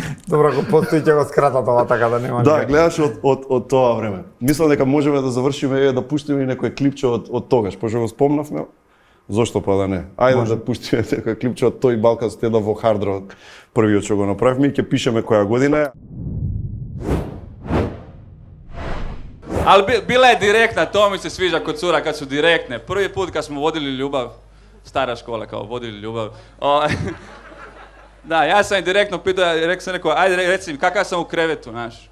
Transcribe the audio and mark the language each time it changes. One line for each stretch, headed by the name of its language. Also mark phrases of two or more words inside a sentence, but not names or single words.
Macedonian: Добро, ако постои ќе го скратат ова така да нема. Да, никако. гледаш од тоа време. Мислам дека можеме да завршиме да пуштиме и некој клипче од тогаш, пошто го спомнавме. Зошто па да не? Ајде да пуштиме некој клипче од тој Балкан стендап во Hard Rock, првиот што го направивме и ќе пишеме која година е.
Croatian: Ali bila je direktna, to mi se sviđa kod cura kad su direktne. Prvi put kad smo vodili ljubav, stara škola kao vodili ljubav. Da, ja sam je direktno pitao, rekao sam rekao, ajde reci mi kakav sam u krevetu, znaš.